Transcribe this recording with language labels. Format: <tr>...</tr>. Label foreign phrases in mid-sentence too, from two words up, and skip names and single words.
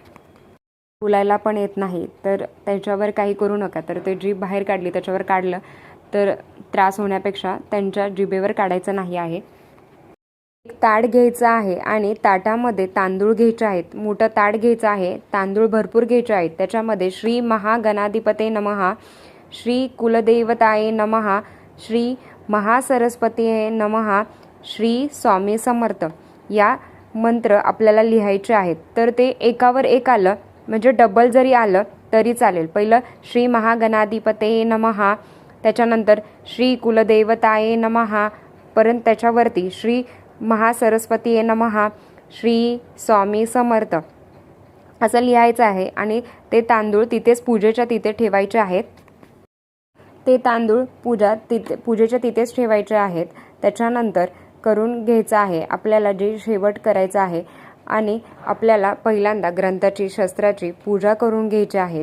<mr>बोलायला पण येत नाही तर त्याच्यावर काही करू नका. तर ते जीभ बाहेर काढली, त्याच्यावर काढलं तर त्रास होण्यापेक्षा त्यांच्या जिभेवर काढायचं नाही आहे. एक ताट घ्यायचं आहे आणि ताटामध्ये तांदूळ घ्यायचे आहेत. मोठं ताट घ्यायचं आहे. तांदूळ भरपूर घ्यायचे आहेत.</mr> <sa>त्याच्यामध्ये श्री महागणाधिपते नमः, श्री कुलदेवताये नमः, श्री महासरस्वतीये नमः, श्री स्वामी समर्थ</sa> <mr>या मंत्र आपल्याला लिहायचे आहेत. तर ते एकावर एक आलं म्हणजे डबल जरी आलं तरी चालेल.</mr> <sa>पहिलं श्री महागणाधिपते नमः, त्याच्यानंतर श्री कुलदेवताये नमः,</sa> <mr>परत त्याच्यावरती</mr> <sa>श्री महासरस्वतीये नमः, श्री स्वामी समर्थ</sa> <mr>असं लिहायचं आहे आणि ते तांदूळ तिथेच पूजेच्या तिथे ठेवायचे आहेत. ते तांदूळ पूजेच्या तिथेच ठेवायचे आहेत. त्याच्यानंतर करून घ्यायचं आहे आपल्याला जे शेवट करायचं आहे आणि आपल्याला पहिल्यांदा ग्रंथाची, शस्त्राची पूजा करून घ्यायची आहे.</mr>